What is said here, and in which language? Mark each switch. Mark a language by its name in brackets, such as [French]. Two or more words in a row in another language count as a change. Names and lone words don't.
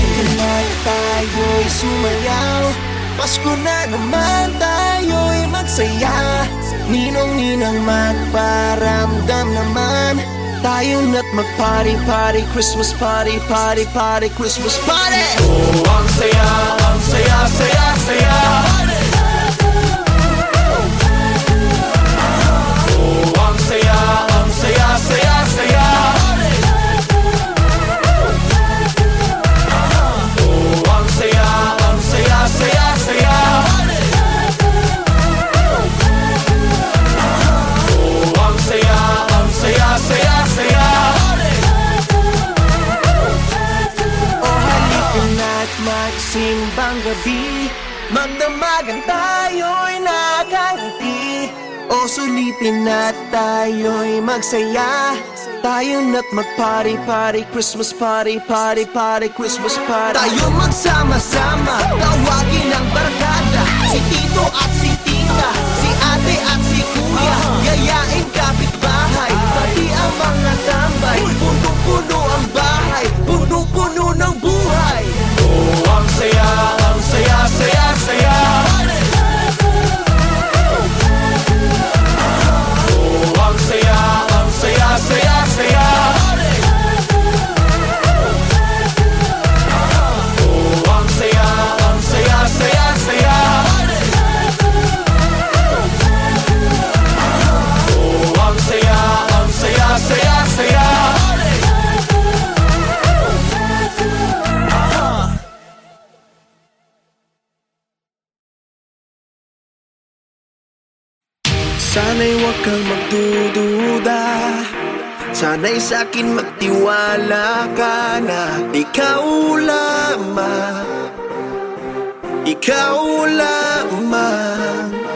[Filipino] Kaya tayo'y sumayaw, Pasko na naman tayo'y magsaya. Ninong-ninang magparamdam naman, tayo na't mag-party-party, [English] Christmas party-party-party, Christmas party! [Filipino] Oh, ang saya, ang saya, saya, saya. Oh, ang saya, ang saya, saya, saya. Oh, ang saya, ang saya, saya, saya. Oh, ang saya, ang saya, saya, saya. Oh halika na't magsimbang gabi, magdamagan tayo'y nakangiti. O sulitin na tayo'y magsaya, tayo na't mag-party-party, [English] Christmas party-party-party, Christmas party. [Filipino] Tayo magsama-sama, tawagin ang barkada, si Tito at si Tita, si Ate at si Kuya, yayain kapitbahay, pati ang mga tambay. Punong-puno ang bahay, punong-puno ng buhay. Oh, ang saya, saya, saya. Oh, ang saya, saya, saya. Oh, ang saya, saya, saya. Oh, ang saya, saya, saya. Sana'y huwag kang magdududa, sana'y sa'kin magtiwala ka na ikaw lamang, ikaw lamang.